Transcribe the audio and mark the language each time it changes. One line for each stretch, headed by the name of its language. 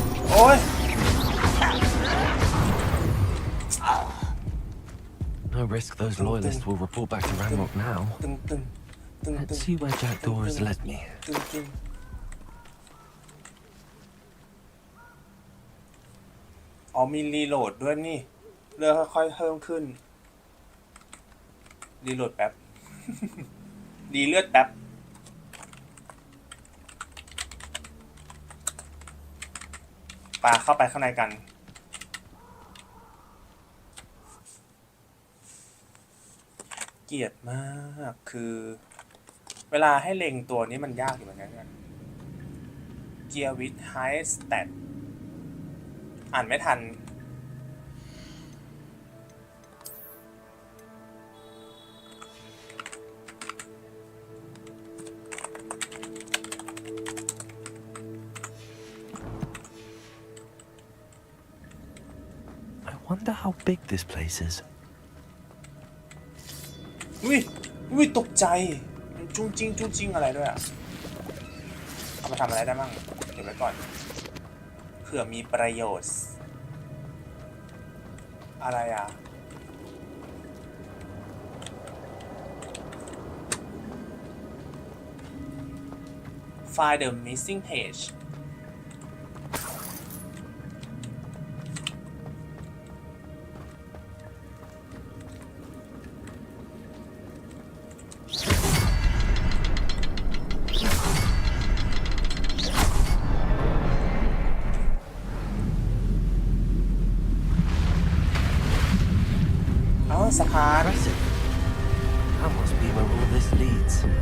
English: โอ้ย No risk those loyalists will report back to Ranrock now. ตึงตึงตึงตึ Let's ง see where Jackdaw has led me.
Thai: ตึงตึงอ๋อมีรีโหลดด้วยนี่เรือค่อยๆเพิ่มขึ้นรีโหลดแป๊บ ดีเลือดแป๊บปาเข้าไปข้างในกัน เกลียดมากคือเวลาให้เล็งตัวนี้มันยากอยู่เหมือนกันนะเกียร์วิทไฮสแตทอ่านไม่ทัน
English: I wonder how big this place is.
Thai: อุ้ยตกใจมันจุ้งจิ้งอะไรด้วยอ่ะ เอามาทำอะไรได้บ้างเก็บไว้ก่อนเผื่อมีประโยชน์ อะไรอ่ะ
English: Find the missing page
Thai: อ๋อสะพาน
English: Impressive. That must be where all this leads.